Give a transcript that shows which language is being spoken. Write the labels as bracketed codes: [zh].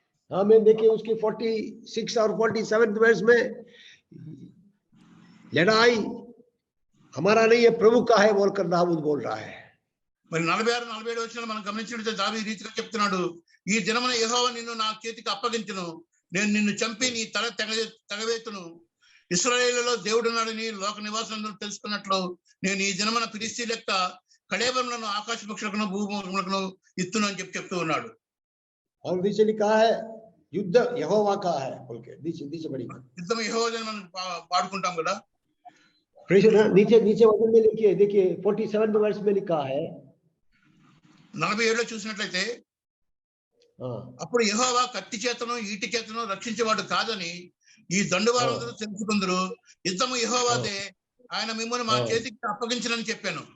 [hi] हमें देखिए उसकी 46 और 47 वर्ष में लड़ाई हमारा नहीं है प्रभु का है बोलकर दाऊद बोल रहा है। [te] మరి 46 47 వచనాలు మనం గమనించినట్లయితే దావీదు ఈ రీతిగా చెప్తున్నాడు, ఈ దినమున యెహోవా నిన్ను నా చేతికి అప్పగించును, నేను నిన్ను చంపి నీ తల తెగవేతును, ఇశ్రాయేలులో దేవుడున్నాడని లోక నివాసులందరూ తెలుసుకున్నట్లు నేను ఈ దినమున ఫిలిష్తీయుల యొక్క కళేబరములను ఆకాశ పక్షులకును భూములకును ఇత్తును అని చెప్పి చెప్తూ ఉన్నాడు. [hi] और नीचे लिखा है युद्ध यहोवा का है बोल के, नीचे बड़ी [te] యుద్ధం యెహోవాదని మనం పాడుకుంటాం కదా. [hi] नीचे वचन में लिखिए, देखिए 47 वर्ष में लिखा है [te] 47లో చూసినట్లయితే అప్పుడు యెహోవా కత్తి చేతను ఈటి చేతను రక్షించేవాడు కాదని ఈ దండువారందరూ తెలుసుకుందరు, యుద్ధము యెహోవాదే, ఆయన మిమ్మల్ని మా చేతికి అప్పగించనని చెప్పాను.